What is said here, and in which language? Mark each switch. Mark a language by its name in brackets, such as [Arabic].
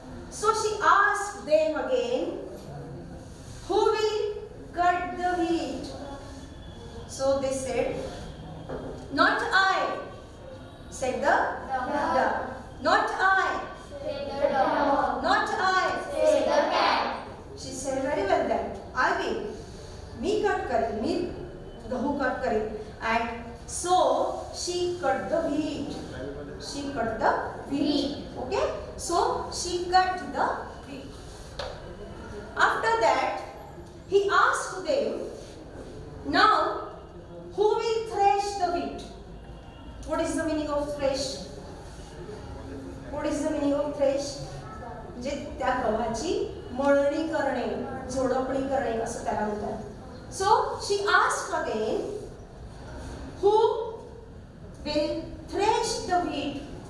[English] So she asked them again, who will cut the wheat? So they said, not I, said the duck. Not I, Said the dog. not I, Said the cat. She said, very well then, I [Marathi] will, मी cut करेन, मी गहू cut करेन. [English] And so she cut the wheat. She cut the wheat. Okay, so she cut the wheat. After that he asked them, now who will thresh the wheat? What is the meaning of thresh? What is the meaning of thresh? [Marathi] जे त्या गव्हाची मळणी करणे, झोडपणी करणे असं त्याला म्हणतात. [English] So she asked again, who will thresh the wheat?